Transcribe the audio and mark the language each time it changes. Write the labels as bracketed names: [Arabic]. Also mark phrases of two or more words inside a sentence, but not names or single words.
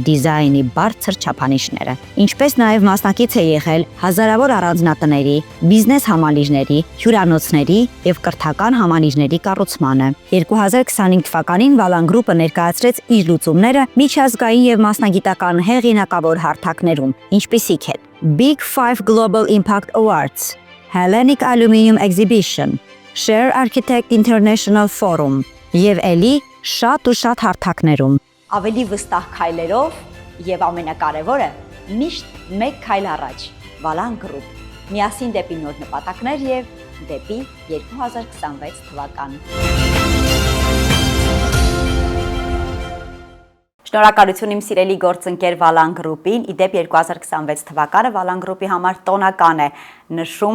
[Armenian] դիզայնի բարձր չափանիշները, ինչպես նաեւ մասնակից է եղել հազարավոր առանձնատների, բիզնես համալիրների, հյուրանոցների եւ կրթական համալիրների կառուցմանը։ 2025 թվականին Վալան գրուպը ներկայացրեց իր լուծումները միջազգային եւ մասնագիտական հեղինակավոր հարթակներում, ինչպիսիք են Big 5 Global Impact Awards, Hellenic Aluminium Exhibition, Share Architect International Forum եւ ելի շատ ու շատ հարթակներում։ Ավելի վստահ քայլերով եւ ամենակարևորը միշտ մեկ քայլ առաջ Վալան գրուպ։ Միասին դեպի նոր նպատակներ եւ դեպի 2026 թվական։ Շնորհակալություն իմ սիրելի գործընկեր Վալան գրուպին։ Իդեպ 2026 թվականը Վալան գրուպի համար տոնական է։ Նշում